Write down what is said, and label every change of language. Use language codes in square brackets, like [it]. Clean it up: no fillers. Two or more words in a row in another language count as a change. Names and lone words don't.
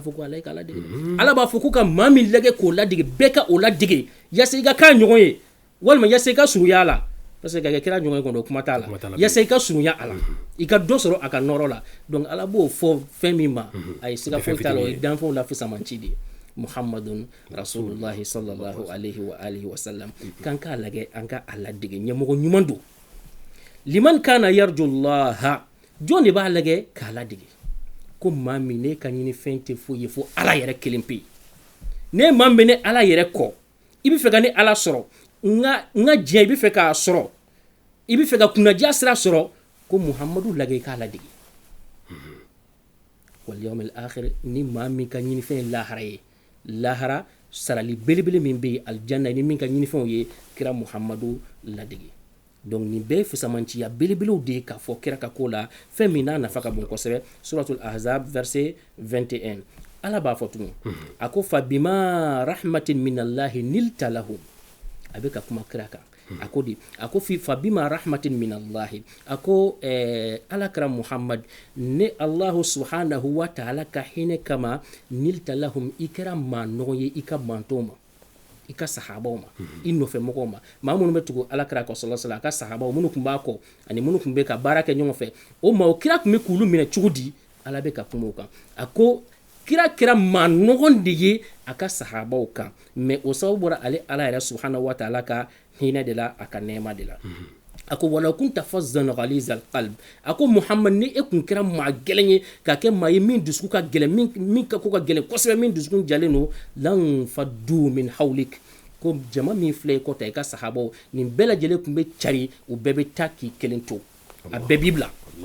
[bm] fɔ ko ala ye k'a ladege ala b'a fɔ ko ka maa min lajɛ k'o ladege bɛɛ ka o ladege yasa i ka k'a ɲɔgɔn ye walima yasa i ka surunya a la parce que ka kɛ kira ɲɔgɔn ye kɔnɔ o kuma t'a la yasa i ka surunya a la i ka dɔ sɔrɔ a ka nɔrɔ la donc ala b'o fɔ fɛn min ma a ye siga foyi t'a la o ye danfɛnw la fisamanci de ye [ar] محمد رسول الله صلى الله عليه وعلى آله وسلم [bm] k'an k'a lajɛ an ka a ladege ɲɛmɔgɔ ɲuman don [ar] لمن كان يرجو الله [bm] jɔn de b'a lajɛ k'a ladege ko maa min ne ka ɲini fɛn tɛ foyi ye fo ala yɛrɛ kelen pe ne maa min bɛ ne ala yɛrɛ kɔ i bɛ fɛ ka ne ala sɔrɔ n ka diɲɛ i bɛ fɛ k'a sɔrɔ i bɛ fɛ ka kunnaja sira sɔrɔ ko muhamadu lajɛ k'a ladege [ar] واليوم الآخر [bm] ni maa min ka ɲini fɛn ye lahara ye lahara sarali belebele min bɛ yen aljanna ni min ka ɲini fɛnw ye kira muhamadu ladege donc nin bɛɛ ye fisamanciya belebelew de ye k'a fɔ kira ka ko la fɛn min n'a nafa ka bon kosɛbɛ [ar] سورة الأحزاب [bm] verset 21 ala b'a fɔ tugun a ko [ar] فبما رحمة من الله لنت لهم [bm] a bɛ ka kuma kira kan a ko [ar] فبما رحمة من الله [bm] a ko ala kira muhammad ne [ar] الله سبحانه وتعالى [bm] ka hinɛ kama [ar] لنت لهم [bm] i kɛra maa nɔgɔ ye i ka mantow ma i ka sahabaw ma i nɔfɛ mɔgɔw ma maa minnu bɛ tugu ala kira kɔ [ar] صلى الله عليه وسلم [bm] a ka sahabaw minnu tun b'a kɔ ani minnu tun bɛ ka baara kɛ ɲɔgɔn fɛ o maa o kira tun bɛ k'olu minɛ cogo di ala bɛ ka kuma o kan a ko kira kɛra maa nɔgɔn de ye a ka sahabaw kan mais o sababu bɔra ale ala yɛrɛ [ar] سبحانه وتعالى [bm] ka hinɛ de la a ka nɛɛma de la a ko [ar] ولو كنت فظا غليظ القلب [bm] a ko muhammad ni e kun kɛra maa gɛlɛn ye ka kɛ maa ye min dusukun ka gɛlɛn min ka ko ka gɛlɛn kosɛbɛ min dusukun jalen don [ar] لانفضوا من حولك [bm] ko jama min filɛ i kɔta i ka sahabaw nin bɛɛ lajɛlen tun bɛ cari u bɛɛ bɛ taa k'i kelen to a bɛɛ b'i bila